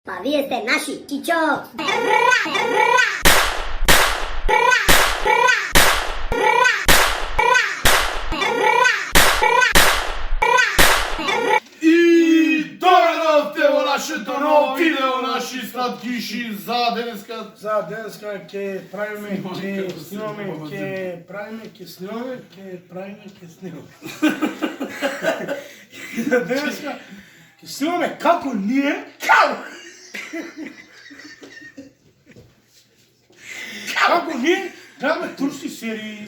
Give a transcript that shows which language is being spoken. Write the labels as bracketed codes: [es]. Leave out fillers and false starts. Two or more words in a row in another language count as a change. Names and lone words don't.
[mk] Pa vi ste naši, čičo! I dobrodošli u našето novo video, наши сладкиши за денеска. За денеска ќе правиме, ќе снимаме, ќе снимаме. И за денеска ќе снимаме како ние, како ние гледаме турски серии.